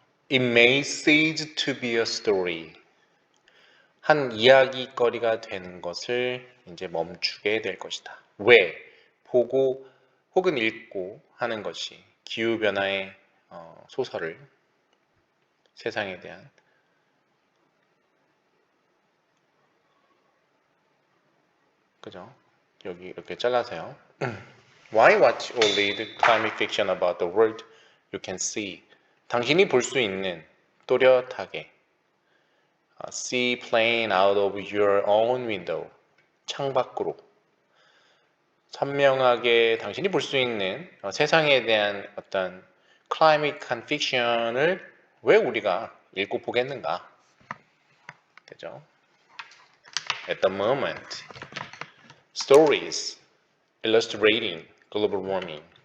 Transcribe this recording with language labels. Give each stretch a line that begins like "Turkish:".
English: It may cease to be a story.
Korean: 한 이야기거리가 되는 것을 이제 멈추게 될 것이다. 왜? 보고 혹은 읽고 하는 것이 기후변화의 소설을 세상에 대한 그죠? 여기 이렇게 잘라서요.
English: Why watch or read climate fiction about the world you can see?
Korean: 당신이 볼 수 있는 또렷하게
English: see plain out of your own window.
Korean: 창밖으로 선명하게 당신이 볼 수 있는 세상에 대한 어떤 클라이밋한 픽션을 왜 우리가 읽고 보겠는가? 되죠?
English: At the moment, stories illustrating global warming.